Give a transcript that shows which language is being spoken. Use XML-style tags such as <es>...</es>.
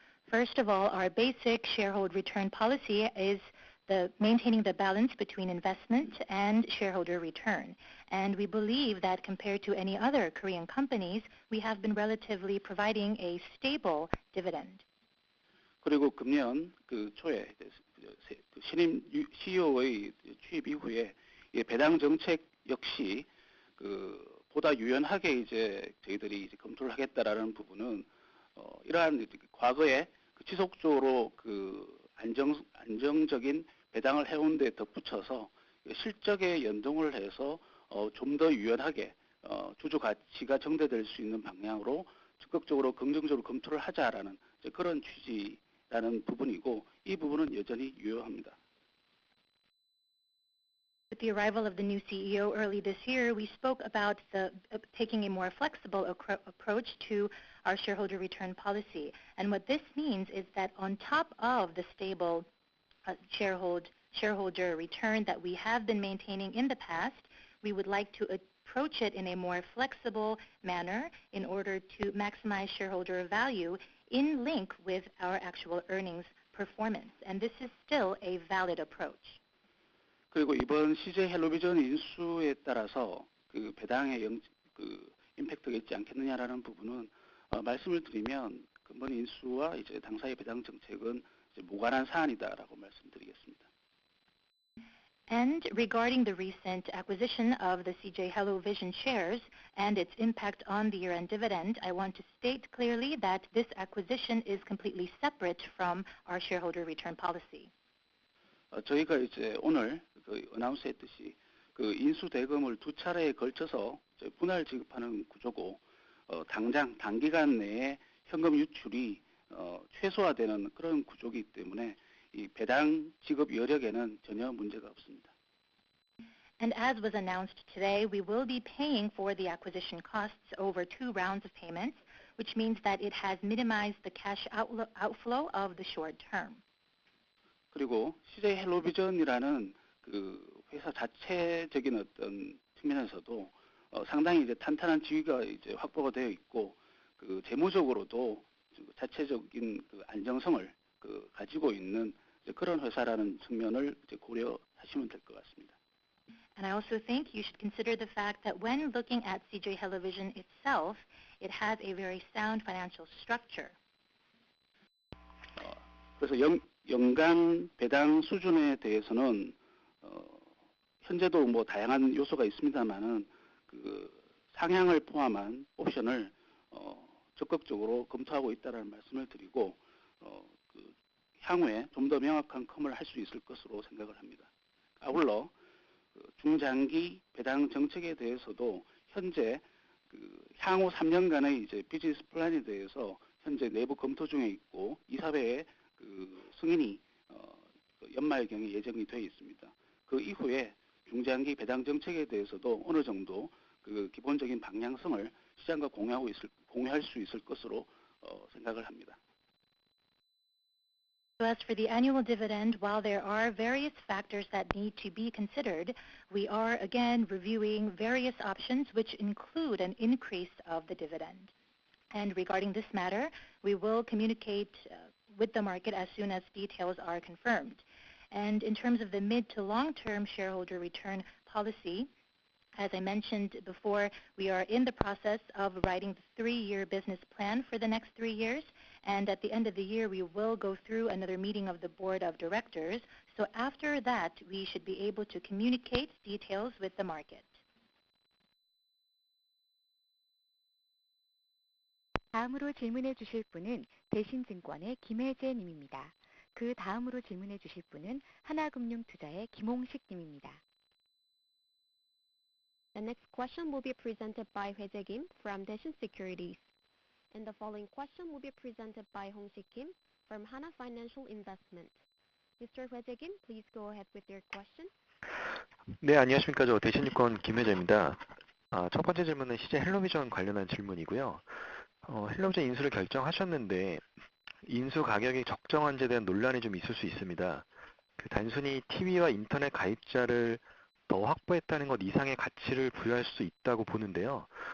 <en>First of all, our basic shareholder return policy is maintaining the balance between investment and shareholder return. And we believe that compared to any other Korean companies, we have been relatively providing a stable dividend.</en> <ko>그리고 금년 초에 신임 CEO의 취임 이후에 배당 정책 역시 보다 유연하게 이제 저희들이 이제 검토를 하겠다라는 부분은 이러한 과거에 지속적으로 안정적인 배당을 해온 데 덧붙여서 실적에 연동을 해서 좀 더 유연하게 주주 가치가 정대될 수 있는 방향으로 적극적으로 긍정적으로 검토를 하자라는 그런 취지라는 부분이고, 이 부분은 여전히 유효합니다.</ko> <en>With the arrival of the new CEO early this year, we spoke about taking a more flexible approach to our shareholder return policy. And what this means is that on top of the stable shareholder return that we have been maintaining in the past, we would like to approach it in a more flexible manner in order to maximize shareholder value in link with our actual earnings performance. And this is still a valid approach.</en> <ko>그리고 이번 CJ 헬로비전 인수에 따라서 배당에 임팩트가 있지 않겠느냐라는 부분은 말씀을 드리면 근본 인수와 이제 당사의 배당 정책은 이제 무관한 사안이다라고 말씀드리겠습니다.</ko> <en>And regarding the recent acquisition of the CJ HelloVision shares and its impact on the year-end dividend, I want to state clearly that this acquisition is completely separate from our shareholder return policy.</en> <ko>저희가 이제 오늘 어나운스했듯이 인수 대금을 두 차례에 걸쳐서 분할 지급하는 구조고, 단기간 내에 현금 유출이 최소화되는 그런 구조이기 때문에 이 배당 지급 여력에는 전혀 문제가 없습니다.</ko> <en>And as was announced today, we will be paying for the acquisition costs over 2 rounds of payments, which means that it has minimized the cash outflow of the short term.</en> <ko>그리고 CJ 헬로비전이라는 회사 자체적인 어떤 측면에서도 상당히 이제 탄탄한 지위가 이제 확보가 되어 있고, 재무적으로도 자체적인 안정성을 가지고 있는 그런 회사라는 측면을 이제 고려하시면 될 것 같습니다.</ko> <en>And I also think you should consider the fact that when looking at CJ HelloVision itself, it has a very sound financial structure.</en> <ko>그래서 연간 배당 수준에 대해서는 현재도 뭐 다양한 요소가 있습니다만은 상향을 포함한 옵션을 적극적으로 검토하고 있다는 말씀을 드리고, 향후에 좀 더 명확한 컴을 할 수 있을 것으로 생각을 합니다. 아울러 중장기 배당 정책에 대해서도 현재 향후 3년간의 이제 비즈니스 플랜에 대해서 현재 내부 검토 중에 있고, 이사회의 승인이 연말경에 예정이 되어 있습니다. 그 이후에 중장기 배당 정책에 대해서도 어느 정도 기본적인 방향성을 시장과 공유할 수 있을 것으로 생각을 합니다.</ko> <en>So as for the annual dividend, while there are various factors that need to be considered, we are again reviewing various options which include an increase of the dividend. And regarding this matter, we will communicate with the market as soon as details are confirmed. And in terms of the mid to long-term shareholder return policy, as I mentioned before, we are in the process of writing the 3-year business plan for the next 3 years. And at the end of the year, we will go through another meeting of the board of directors. So after that, we should be able to communicate details with the market.</en> <ko>다음으로 질문해 주실 분은 대신증권의 김혜재 님입니다. 그 다음으로 질문해 주실 분은 하나금융투자의 김홍식 님입니다.</ko> <en>The next question will be presented by Hwae Jae Kim from Daishin Securities. And the following question will be presented by Hong-sik Kim from Hana Financial Investment. Mr. Hwae Jae Kim, please go ahead with your question.</en> <ko>네, 안녕하십니까. 저 대신증권 김혜재입니다. 첫 번째 질문은 CJ 헬로비전 관련한 질문이고요. 헬로비전 인수를 결정하셨는데 인수 가격이 적정한지에 대한 논란이 좀 있을 수 있습니다. 단순히 TV와 인터넷 가입자를 더 확보했다는 것 이상의 가치를 부여할 수 있다고 보는데요.</ko>